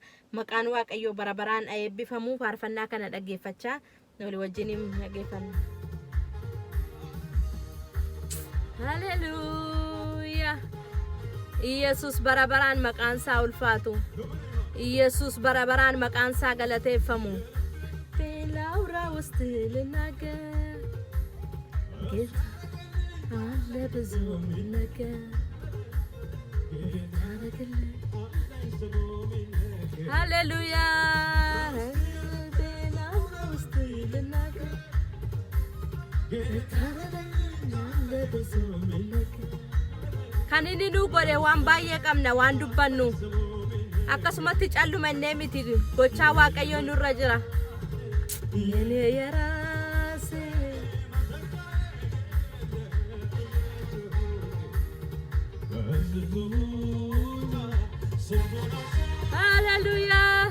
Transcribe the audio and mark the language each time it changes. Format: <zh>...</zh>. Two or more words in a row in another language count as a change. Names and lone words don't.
<om>Maqaan waaqayyoo bara baraan eebbifamu. Faarfannaa kana dhaggeeffachaa walii wajjin dhaggeeffanna. Haleluuyaa. Yesus bara baraan maqaan isaa ulfaatu. Yesus bara baraan maqaan isaa galateeffamu.</om> <am>Laura ውስጥ ልናገር ጌታ አለ ብዙ ነገር Hallelujah.</am> <om>Laura</om> <am>ውስጥ ልናገር ጌታ አለ ብዙ ነገር</am> <om>kan inni nu godhe waan baay'ee qabna waan dubbannu akkasumatti callumannee miti gochaa waaqayyoo nurra jira.</om> <am>የኔ የራሴ Hallelujah.</am>